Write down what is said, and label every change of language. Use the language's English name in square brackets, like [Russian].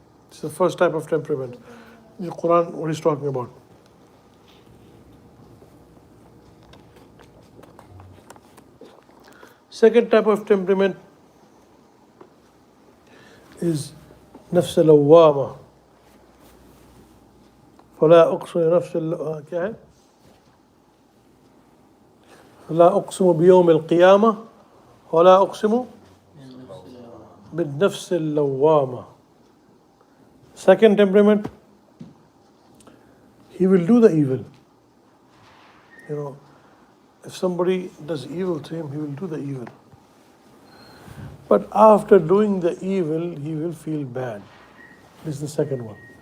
[English] It's the first type of temperament. The Quran, what he's talking about. Second type of temperament is nafs al-lawwama. [Arabic] فلا أقسم نفس [Hindi] क्या है? [Arabic] فلا أقسم بيوم القيامة ولا أقسم بالنفس اللوامة. [English] Second temperament, he will do the evil. You know, if somebody does evil to him, he will do the evil. But after doing the evil, he will feel bad. This is the second one.